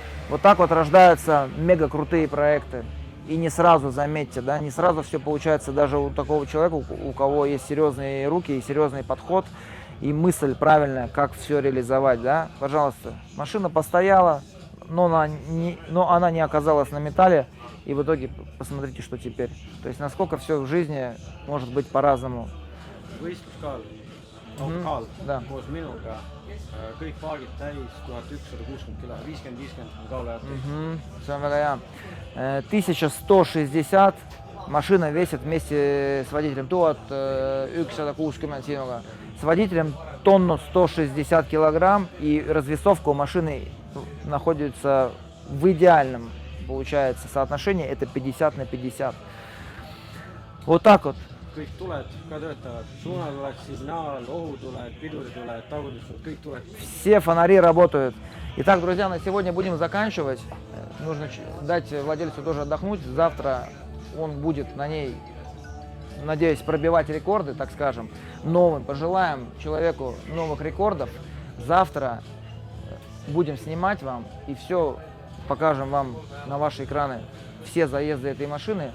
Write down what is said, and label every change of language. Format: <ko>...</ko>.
<ru>Вот так вот рождаются мега крутые проекты. И не сразу, заметьте, да, не сразу все получается даже у такого человека, у кого есть серьезные руки и серьезный подход, и мысль правильная, как все реализовать, да. Пожалуйста, машина постояла, но она не оказалась на металле, и в итоге посмотрите, что теперь. То есть, насколько все в жизни может быть по-разному.</ru> <et>võistluskaal, kaal</et> <ru>Да.</ru> <et>koos minuga, kõik paagid täis 1160 kilo, 50-50 kaulajad. See on väga hea.</et> <ru>1160, машина весит вместе с водителем 1160 синуга. С водителем тонну 160 килограмм, и развесовка у машины находится в идеальном, получается, соотношении, это 50/50. Вот так вот.</ru> <et>kõik tuled ka töötavad, suunatuled, signaal, ohutuled, pidurituled, tagurdused, kõik tuled.</et> <ru>Все фонари работают. Итак, друзья, на сегодня будем заканчивать. Нужно дать владельцу тоже отдохнуть. Завтра он будет на ней, надеюсь, пробивать рекорды, так скажем, новым. Пожелаем человеку новых рекордов. Завтра будем снимать вам и все покажем вам на ваши экраны, все заезды этой машины.</ru>